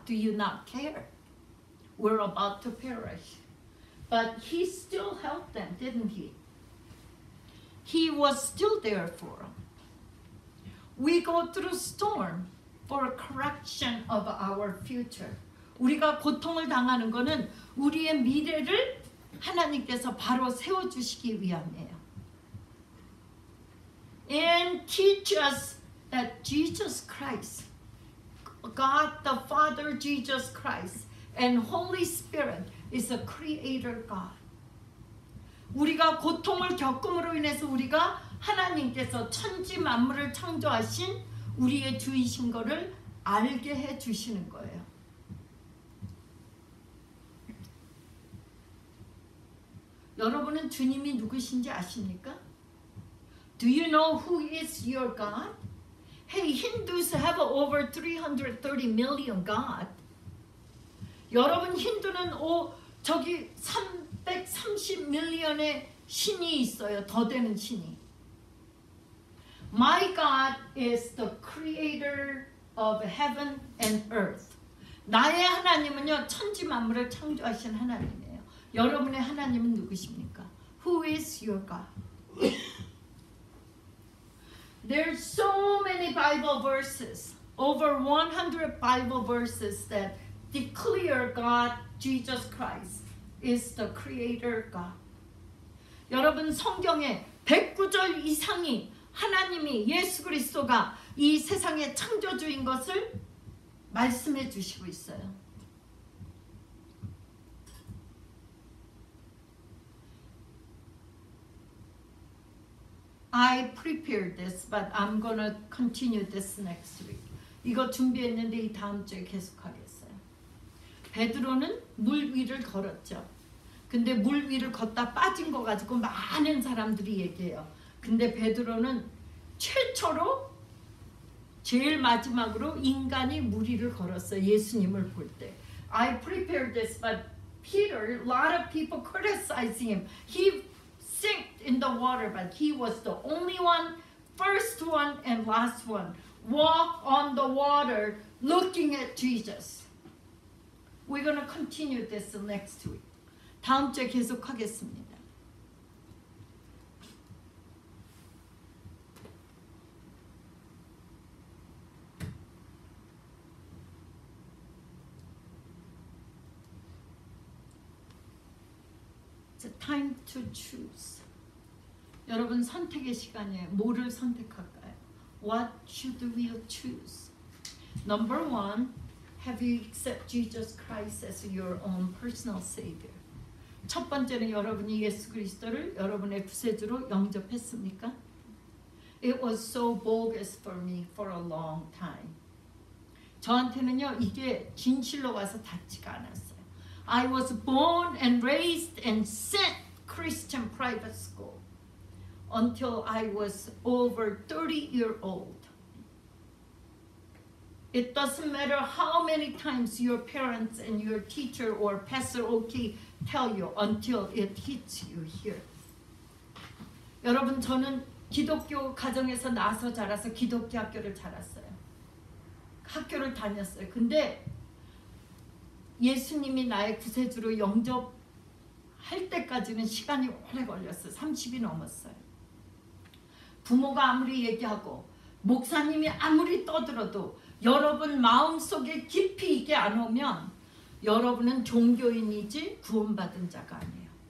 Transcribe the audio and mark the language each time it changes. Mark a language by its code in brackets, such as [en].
[en] Do you not care? We're about to perish. But he still helped them, didn't he? He was still there for them. We go through storm for a correction of our future. [ko] 우리가 고통을 당하는 것은 우리의 미래를 하나님께서 바로 세워주시기 위함이에요. [en] And teach us that Jesus Christ, God the Father, Jesus Christ, and Holy Spirit is a creator God. [ko] 우리가 고통을 겪음으로 인해서 우리가 하나님께서 천지 만물을 창조하신 우리의 주이신 것을 알게 해 주시는 거예요. 여러분은 주님이 누구신지 아십니까? [en] Do you know who is your God? Hey, Hindus have over 330 million God. [ko] 여러분 힌두는 저기 330 밀리언의 신이 있어요. 더 되는 신이. [en] My God is the creator of heaven and earth. [ko] 나의 하나님은요, 천지 만물을 창조하신 하나님이에요. 여러분의 하나님은 누구십니까? [en] Who is your God? There's so many Bible verses, over 100 Bible verses that declare God, Jesus Christ, is the creator God. [ko] 여러분 성경에 109절 이상이 하나님이 예수 그리스도가 이 세상의 창조주인 것을 말씀해 주시고 있어요. [en] I prepared this, but I'm gonna continue this next week. [ko] 이거 준비했는데 이 다음 주에 계속하겠어요. 베드로는 물 위를 걸었죠. 근데 물 위를 걷다 빠진 거 가지고 많은 사람들이 얘기해요. 근데 베드로는 최초로 제일 마지막으로 인간이 물 위를 걸었어요. 예수님을 볼 때. [en] I prepared this, but Peter, a lot of people criticizing him. He sank in the water, but he was the only one, first one and last one, walk on the water looking at Jesus. We're going to continue this next week. [ko] 다음 주에 계속하겠습니다. [en] It's time to choose. [ko] 여러분 선택의 시간이에요. 뭐를 선택할까요? [en] What should we choose? Number one, have you accepted Jesus Christ as your own personal Savior? [ko] 첫 번째는 여러분이 예수 그리스도를 여러분의 구세주로 영접했습니까? [en] It was so bogus for me for a long time. [ko] 저한테는요 이게 진실로 와서 닿지가 않았어요. [en] I was born and raised and sent Christian private school until I was over 30-year-old. It doesn't matter how many times your parents and your teacher or Pastor Oki tell you until it hits you here. [ko] 여러분 저는 기독교 가정에서 나서 자라서 기독교 학교를 자랐어요. 학교를 다녔어요. 근데 예수님이 나의 구세주로 영접할 때까지는 시간이 오래 걸렸어요. 30이 넘었어요. 부모가 아무리 얘기하고 목사님이 아무리 떠들어도 여러분 마음속에 깊이 있게 안 오면 여러분은 종교인이지 구원받은 자가 아니에요.